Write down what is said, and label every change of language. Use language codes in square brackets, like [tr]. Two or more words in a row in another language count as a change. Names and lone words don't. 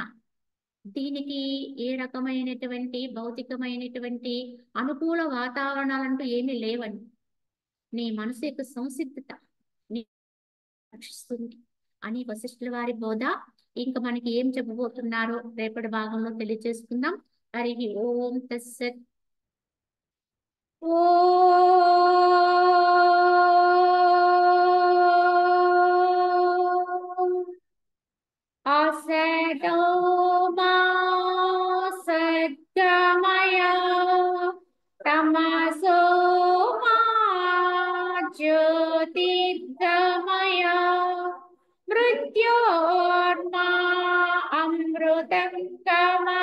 [te] దీనికి ఏ రకమైనటువంటి భౌతికమైనటువంటి అనుకూల వాతావరణాలంటూ ఏమీ లేవని నీ మనసు యొక్క సంసిద్ధత నీ రక్షిస్తుంది అని వశిష్ఠుల వారి బోధ. ఇంకా మనకి ఏం చెప్పబోతున్నారో రేపటి భాగంలో తెలియజేసుకుందాం. [sa] హరి ఓం తస్సత్. असतो मा सद्गमय तमसो मा ज्योतिर्गमय मृत्योर्मा अमृतं